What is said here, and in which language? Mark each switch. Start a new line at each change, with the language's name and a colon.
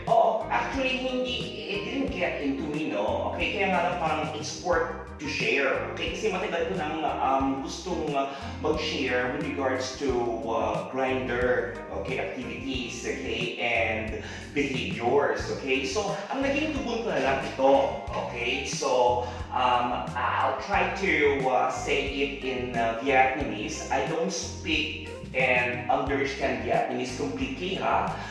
English: Oo, actually it didn't get into me, no?
Filipino: Okay, kaya nga lang parang
English: it's worth to share.
Filipino: Okay, kasi matagal ko nang gustong mag-share with regards to Grindr, okay, activities, okay, and behaviors, okay? So, ang naging tugon ko na lang ito, okay?
English: So, I'll try to say it in Vietnamese. I don't speak and understand Vietnamese completely, ha?